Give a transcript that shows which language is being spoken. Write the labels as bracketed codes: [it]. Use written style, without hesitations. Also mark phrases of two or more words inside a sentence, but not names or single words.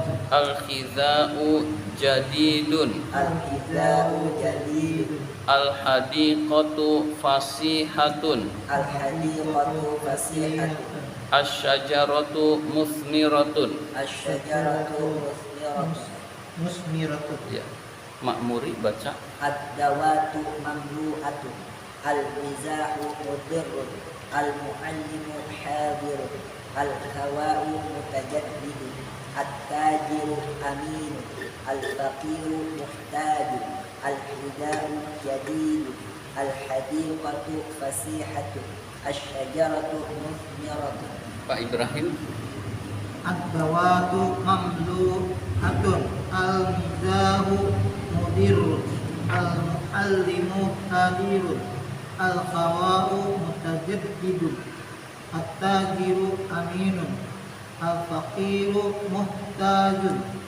[ar] الحذاء جديد. الحذاء جديد. الحديقة فسيحة. الحديقة فسيحة. الشجرة مثمرة. الشجرة مثمرة. مثمرة. [id] Ya. Makmuri baca. [ar] الدواة مملوءة. المزاح مضر. المعلم حاضر. الهواء متجدد. التاجر أمين. الفقير محتاج. الحذاء جديد. الحديقة فسيحة. الشجرة مثمرة. [id] Pak Ibrahim. [ar] الدواة مملوءة. المزاح مضر. المعلم حاضر. الهواء متجدد. التاجر أمين. الفقير محتاج.